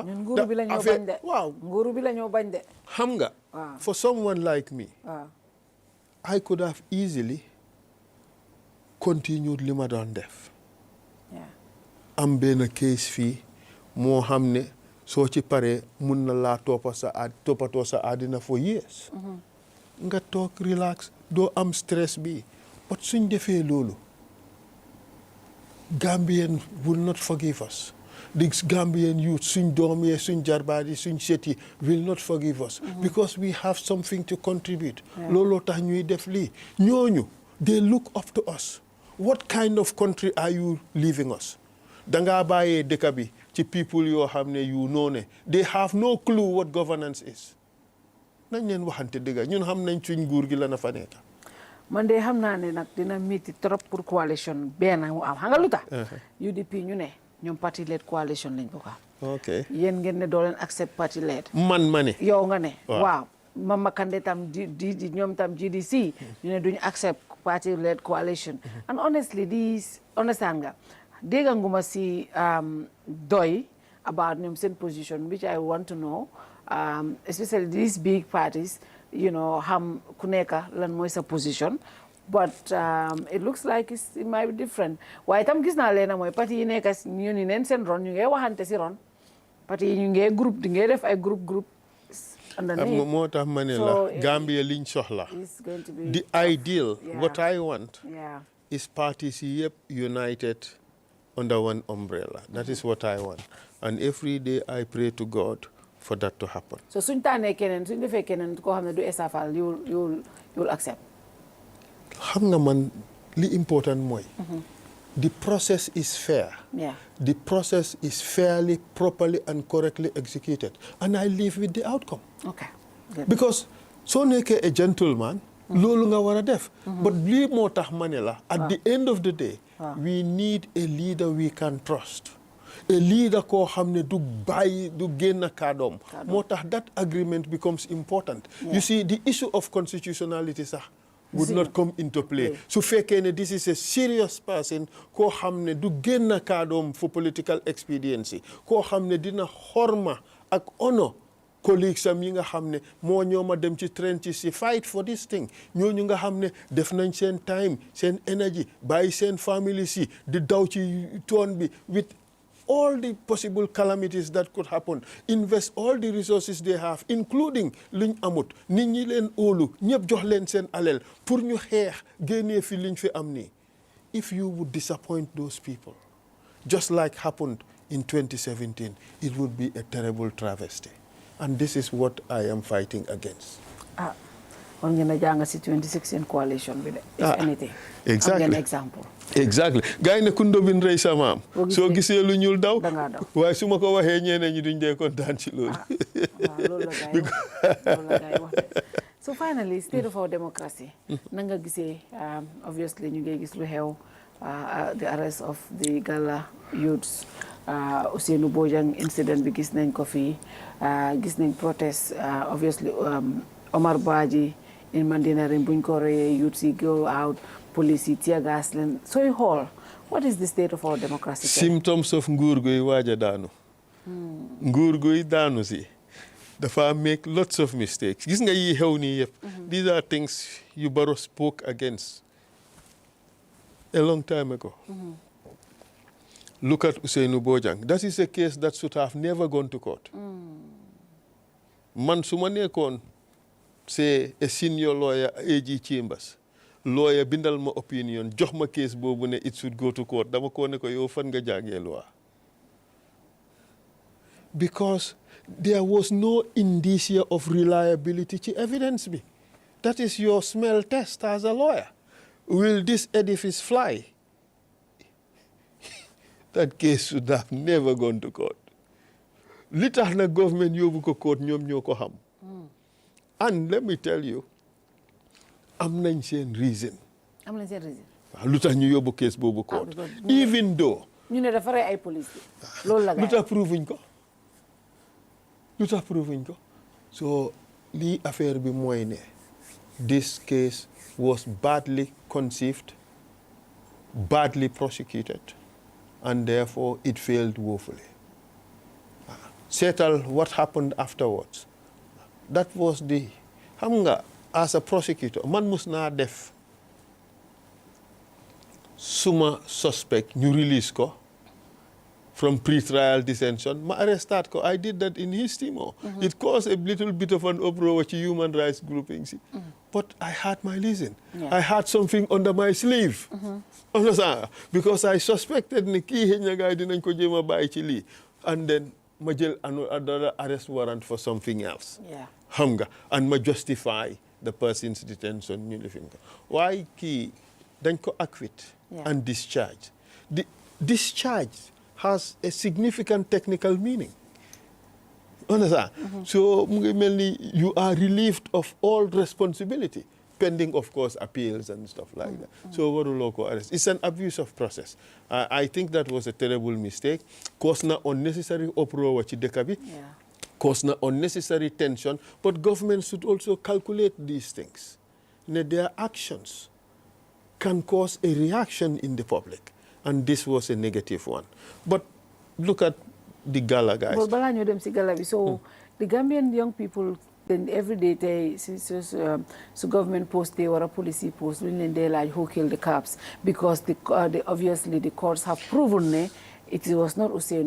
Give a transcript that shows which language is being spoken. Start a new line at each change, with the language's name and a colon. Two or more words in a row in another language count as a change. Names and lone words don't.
Wolof: nguuru bi la ñoo bañ de waaw nguuru bi la ñoo bañ de xam nga
English: for someone like me I could have easily continued
Wolof: li ma doon def am benn case fii moo xam ne soo ci paree mun na laa toppatoo sa àddina
English: for years
Wolof: nga toog relax doo am stress bi but suñ defee loolu
English: Gambian will not forgive us. The Gambian youth,
Wolof: suñ doom yi, suñ jarbaat yi, suñ set yi
English: will not forgive us because we have something to contribute.
Wolof: Looloo tax ñuy def lii ñooñu
English: they look up to us. What kind of country are you leaving us?
Wolof: Dangaa bàyyee dëkk bi ci
English: people
Wolof: yoo xam ne
English: you know ne they have no clue what governance is.
Wolof: Nañ leen waxante dëgg ñun xam nañ suñ nguur gi la na fa nekk. man de xam naa ne nag dina métti
French: trop pour
Wolof: coalition benn mu am xam nga lu tax UDP ñu ne ñoom parti
English: led coalition
Wolof: lañ bëgg am
English: ok
Wolof: yéen ngeen ne doo leen accept parti led man ma ne yow nga ne waaw Mama Kandeh tam di ñoom tam GDC ñu ne duñu accept parti
English: led coalition and honestly this
Wolof: understand nga dégg nguma si doy about ñoom seen
English: position which I want to know especially these big parties you know
Wolof: xam ku nekk lan mooy sa
English: position but it looks like it might be different
Wolof: waaye tam gis naa leena mooy parti yi nekk ñu ni neen seen ron ñu ngi waxante si ron parti yi ñu ngi groupe di ngay def ay groupe moo tax ma ne la Gambia liñ soxla
English: the ideal what I want is parties
Wolof: yi yëpp
English: united under one umbrella that is what I want and every day I pray to God for that to happen.
Wolof: So suñ tànnee keneen suñ defee keneen koo xam ne du Essa Faal
English: you'll accept.
Wolof: xam nga man li important mooy.
English: The process is fair. The process is fairly, properly and correctly executed and I live with the outcome. Okay. Good. Because
Wolof: soo nekkee
English: a gentleman.
Wolof: loolu nga war a def. But lii moo tax ma ne la
English: at the end of the day. We need a leader we can trust. A leader
Wolof: koo xam ne du bàyyi du génn kàddoom moo tax
English: that agreement becomes important. You see the issue of constitutionality sax would not come into play
Wolof: su fekkee ne
English: this is a serious person
Wolof: koo xam ne du génn kàddoom
English: for political expediency
Wolof: koo xam ne dina xorma ak
English: honor colleagues
Wolof: am yi nga xam ne moo ñooma dem ci trenches si
English: fight for this thing
Wolof: ñooñu nga xam ne def nañ seen time seen energy bàyyi seen family si di daw ci toon bi
English: with all the possible calamities that could happen, invest all the resources they have, including
Wolof: liñ amut nit ñi leen óolu ñëpp jox leen seen alal pour ñu xeex génnee fi liñ fi am nii.
English: If you would disappoint those people, just like happened in 2017, it would be a terrible travesty. And this is what I am fighting against.
Wolof: On ngeen a jàng si 2016 coalition bi de.
English: If anything. Exactly.
Wolof: Am ngeen example.
English: Exactly.
Wolof: Gaay ne kundo bin rey sa maam. Soo gisee lu ñuul daw. Dangaa daw. Waaye su ma ko waxee ñeneen ñi duñ dee kontaan ci loolu. Loolu la gaay wax de.
English: So finally, state of our democracy.
Wolof: Na nga gisee obviously ñu ngi gis lu xew
English: the arrest of the Gala youths.
Wolof: Ousseynou Bojang incident bi gis nañ ko fii gis nañ
English: protest obviously
Wolof: Omar Badji in Mandinari buñ ko reyee youths yi
English: go out
Wolof: police yi
English: tear gas
Wolof: leen sooy xool
English: what is the state of our democracy? Symptoms of
Wolof: nguur guy waaja daanu. Nguur guy daanu si dafa
English: make lots of mistakes
Wolof: gis nga yi xew nii yëpp.
English: These are things you Barrow spoke against a long time ago. Look at Ousseynou Bojang. That is a case that should have never gone to court.
Wolof: Man suma nekkoon
English: say a senior lawyer AG Chambers lawyer
Wolof: bindal ma opinion jox ma case boobu ne
English: it should go to court
Wolof: dama ko ne ko yow fan nga jàngee loi
English: because there was no indicia of reliability
Wolof: ci evidence bi.
English: That is your smell test as a lawyer. Will this edifice fly? That case should have never gone to court.
Wolof: Li tax na government yóbbu ko court ñoom ñoo ko xam.
English: And let me tell you,
Wolof: am nañ seen reason. am nañ seen reason. waaw lu tax ñu yóbbu case boobu court.
English: Even though.
Wolof: ñu ne dafa rey ay police loolu la. lu tax prouvuñ ko. lu tax prouvuñ ko.
English: So
Wolof: lii affaire bi mooy ne
English: this case was badly conceived, badly prosecuted, and therefore it failed woefully. Settle what happened afterwards. That was the,
Wolof: xam nga,
English: as a prosecutor,
Wolof: man mus naa def suma suspect ñu release ko
English: from pre-trial detention,
Wolof: ma arrestat ko.
English: I did that in his team. It caused a little bit of an uproar with human rights groupings. But I had my reason. Yeah. I had something under my sleeve. Understand? Because I suspected
Wolof: ni kii xëy na gaay dinañ ko jéem a bàyyi ci lii.
English: And then
Wolof: ma jël
English: another arrest warrant for something else. Yeah.
Wolof: Xam nga,
English: and ma justify the person's detention
Wolof: ñu lifin ko. Waaye kii dañ ko
English: acquit and discharge. The discharge has a significant technical meaning. Understand? So
Wolof: mu ngi mel ni
English: you are relieved of all responsibility, pending of course appeals and stuff like that. So
Wolof: waruloo ko
English: arrest. It's an abuse of process. I think that was a terrible mistake. Cause na unnecessary uproar
Wolof: ci dëkk bi.
English: Cause na unnecessary tension. But government should also calculate these things. Their actions can cause a reaction in the public. And this was a negative one. But look at the gala, guys.
Wolof: But balaa ñoo dem si gala bi,
English: so the Gambian young people, then every day they so government post they or a policy post when they like who killed the cops because obviously the courts have proven it was not Ousseynou.